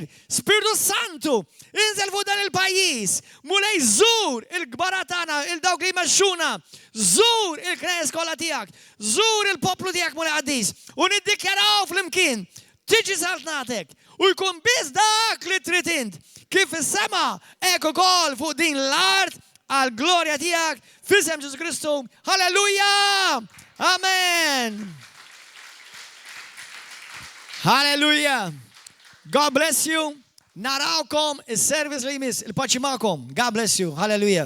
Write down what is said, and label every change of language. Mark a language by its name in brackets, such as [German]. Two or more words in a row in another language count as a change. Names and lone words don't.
[Maltese] Spiritu Santu, inżel fuq dan il-pajjiż, mulej żur il-kbara tagħna, il-dawk li jmexxuna, żur il-knejjes kollha tiegħek, żur il-poplu tiegħek mulej Qaddis u niddikjaraw flimkien tiġi saltnatek u jkun biss dak li trid int kif is-sema hekk ukoll fuq din l-art għal glorja tiegħek f'isem Ġesu Kristu. Halleluja! Amen! Halleluja! [English] God bless you. [Maltese] Narawkom is-service li jmiss. Il-paċi magħkom. [English] God bless you. Halleluja.